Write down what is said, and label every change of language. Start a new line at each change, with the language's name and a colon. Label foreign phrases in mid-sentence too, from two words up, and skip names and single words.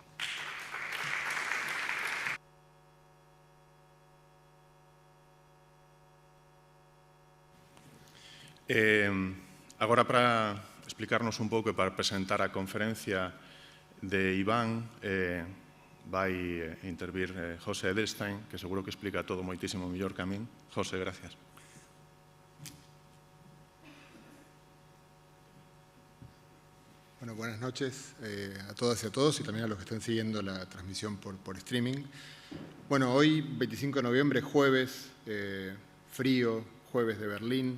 Galician: Agora, para explicarnos un pouco e para presentar a conferencia de Iván, vai intervir José Edelstein, que seguro que explica todo moitísimo mellor que a min.
Spanish: José, gracias. Bueno, buenas noches a todas y a todos, y también a los que estén siguiendo la transmisión por streaming. Bueno, hoy, 25 de noviembre, jueves, frío, jueves de Berlín.